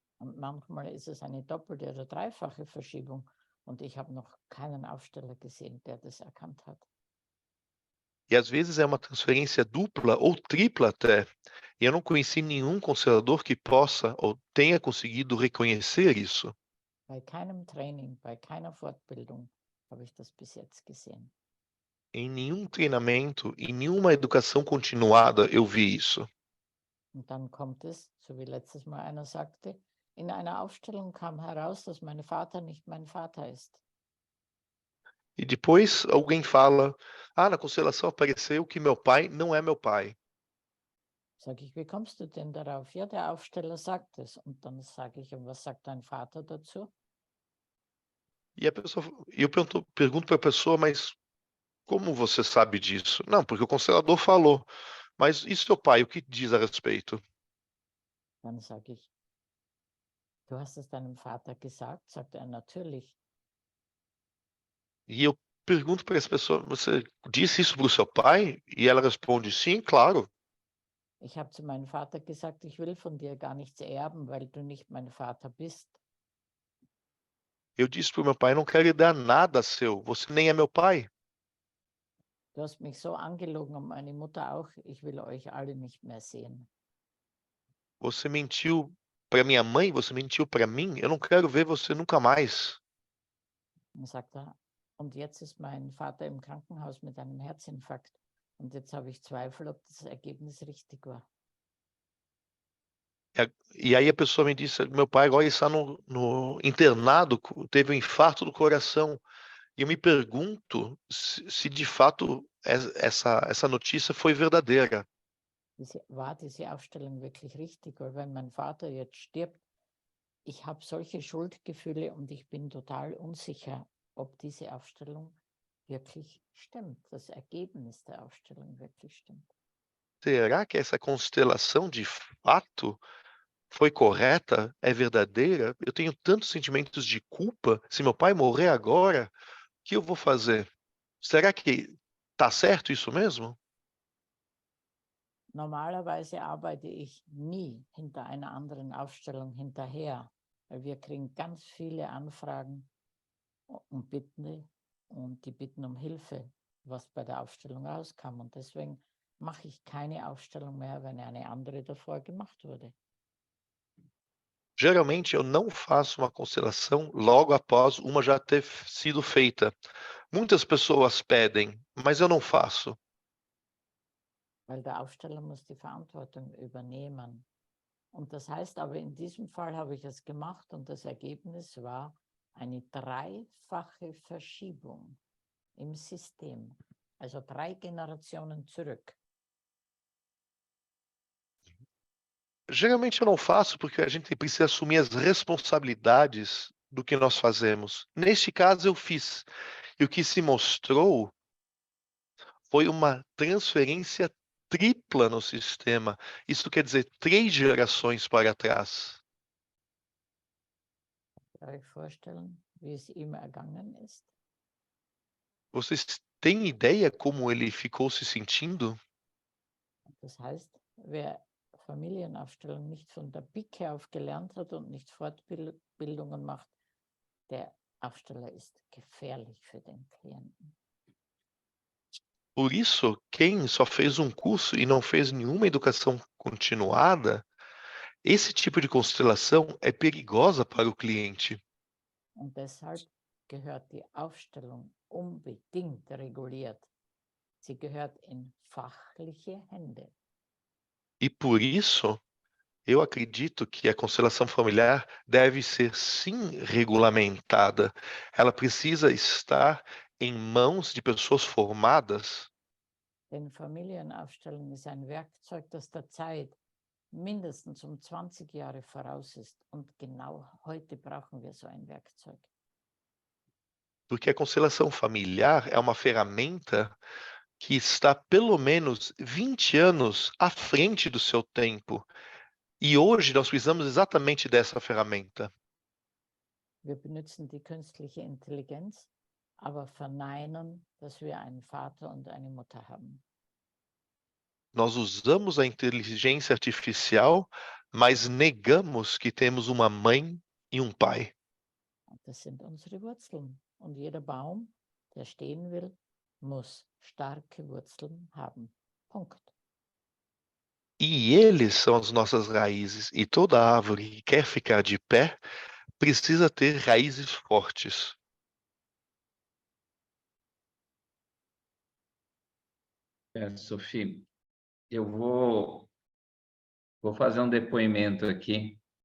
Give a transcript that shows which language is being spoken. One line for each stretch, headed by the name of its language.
German: Und manchmal ist es eine doppelte oder dreifache Verschiebung und ich habe noch keinen Aufsteller gesehen, der das erkannt hat.
Portuguese: E às vezes é uma transferência dupla ou tripla até. E eu não conheci nenhum constelador que possa ou tenha conseguido reconhecer isso.
German: Bei keinem Training, bei keiner Fortbildung habe ich das bis jetzt gesehen.
Portuguese: Em nenhum treinamento, em nenhuma educação continuada eu vi isso.
German: Und dann kommt es, so wie letztes Mal einer sagte, in einer Aufstellung kam heraus, dass mein Vater nicht mein Vater ist.
Portuguese: E depois alguém fala: ah, na constelação apareceu que meu pai não é meu pai.
German: Sage ich, wie kommst du denn darauf? Ja, der Aufsteller sagt es. Und dann sage ich, und was sagt dein Vater dazu?
Portuguese: E a pessoa, eu pergunto para a pessoa, mas como você sabe disso? Não, porque o constelador falou. Mas e seu pai, o que diz a respeito?
German: Dann sage ich, du hast es deinem Vater gesagt? Sagt er, natürlich.
Portuguese: E eu pergunto para essa pessoa, você disse isso para o seu pai? E ela responde, sim, claro.
German: Ich habe zu meinem Vater gesagt, ich will von dir gar nichts erben, weil du nicht mein Vater bist.
Portuguese: Eu disse para o meu pai, não quero lhe dar nada seu, você nem é meu pai.
German: Du hast mich so angelogen und meine Mutter auch, ich will euch alle nicht mehr sehen.
Portuguese: Você mentiu para minha mãe, você mentiu para mim, eu não quero ver você nunca mais.
German: Dann sagt er, und jetzt ist mein Vater im Krankenhaus mit einem Herzinfarkt. Und jetzt habe ich Zweifel, ob das Ergebnis richtig war.
Portuguese: E aí a pessoa me disse, meu pai agora está no internado, teve um infarto do coração. E eu me pergunto se de fato essa notícia foi verdadeira.
German: War diese Aufstellung wirklich richtig? Weil wenn mein Vater jetzt stirbt, ich habe solche Schuldgefühle und ich bin total unsicher, ob diese Aufstellung wirklich stimmt, das Ergebnis der Aufstellung wirklich stimmt.
Portuguese: Será que essa constelação de fato foi correta? É verdadeira? Eu tenho tantos sentimentos de culpa. Se meu pai morrer agora, o que eu vou fazer? Será que tá certo isso mesmo?
German: Normalerweise arbeite ich nie hinter einer anderen Aufstellung hinterher, weil wir kriegen ganz viele Anfragen und die bitten um Hilfe, was bei der Aufstellung rauskam. Und deswegen mache ich keine Aufstellung mehr, wenn eine andere davor gemacht wurde.
Portuguese: Geralmente eu não faço uma constelação logo após uma já ter sido feita. Muitas pessoas pedem, mas eu não faço.
German: Weil der Aufsteller muss die Verantwortung übernehmen. Und das heißt aber, in diesem Fall habe ich es gemacht und das Ergebnis war eine dreifache Verschiebung im System, also 3 Generationen zurück.
Portuguese: Geralmente eu não faço porque a gente precisa assumir as responsabilidades do que nós fazemos. Neste caso eu fiz. E o que se mostrou foi uma transferência tripla no sistema. Isso quer dizer 3 gerações para trás.
German: Könnt ihr euch vorstellen, wie es ihm ergangen ist?
Portuguese: Vocês têm ideia como ele ficou se sentindo?
German: Das heißt, wer Familienaufstellung nicht von der Pike auf gelernt hat und nicht Fortbildungen macht, der Aufsteller ist gefährlich für den Klienten.
Portuguese: Por isso, quem só fez um curso e não fez nenhuma educação continuada, esse tipo de constelação é perigosa para o cliente.
German: Und deshalb gehört die Aufstellung unbedingt reguliert. Sie gehört in fachliche Hände.
Portuguese: E por isso, eu acredito que a constelação familiar deve ser sim regulamentada. Ela precisa estar em mãos de pessoas formadas,
German: Denn Familienaufstellung ist ein Werkzeug, das der Zeit mindestens 20 Jahre voraus ist. Und genau heute brauchen wir so ein Werkzeug.
Portuguese: porque a constelação familiar é uma ferramenta que está pelo menos 20 anos à frente do seu tempo. E hoje nós precisamos exatamente dessa ferramenta.
German: Wir benutzen die künstliche Intelligenz, aber verneinen, dass wir einen Vater und eine Mutter haben.
Portuguese: Nós usamos a inteligência artificial, mas negamos que temos uma mãe e um pai.
German: Und das sind unsere Wurzeln. Und jeder Baum, der stehen will, muss starke Wurzeln haben. Punkt.
Portuguese: E eles são as nossas raízes. E toda árvore que quer ficar de pé precisa ter raízes fortes. Sophie, eu vou fazer um depoimento aqui.